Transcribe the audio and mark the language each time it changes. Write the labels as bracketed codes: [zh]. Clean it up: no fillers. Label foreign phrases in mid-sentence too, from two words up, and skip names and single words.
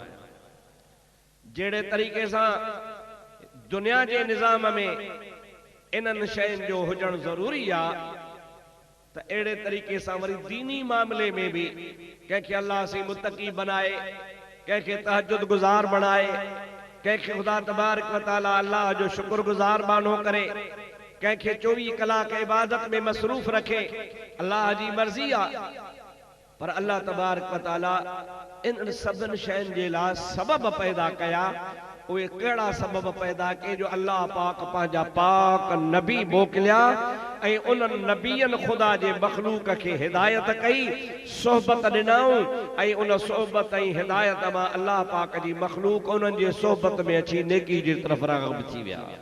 [sd] जहिड़े तरीक़े सां दुनिया जे निज़ाम में इन्हनि शयुनि जो हुजणु ज़रूरी आहे, त अहिड़े तरीक़े सां वरी दीनी मामले में बि कंहिंखे अल्लाह से मुतक़ी बनाए, कंहिंखे तहज्जुद गुज़ार बणाए, कंहिंखे खुदा [ar] تبارك وتعالى [sd] अल्लाह जो शुक्रगुज़ार बानो करे, कंहिंखे 24 कलाक इबादत में मसरूफ़ रखे। अल्लाह जी मर्ज़ी आहे। पर [ar] الله تبارك وتعالى [sd] इन सभिनि शयुनि जे लाइ सबब पैदा कया। उहे कहिड़ा सबब पैदा कए जो अल्लाह पाक पंहिंजा पाक नबी मोकिलिया ऐं उन्हनि नबियनि खुदा जे मखलूक खे हिदायत कई, सोहबत ॾिनऊं, ऐं उन सोहबत ऐं हिदायत मां अल्लाह पाक जी मखलूक उन्हनि जे सोहबत में अची नेकी जी तरफ़ राग़िब थी विया।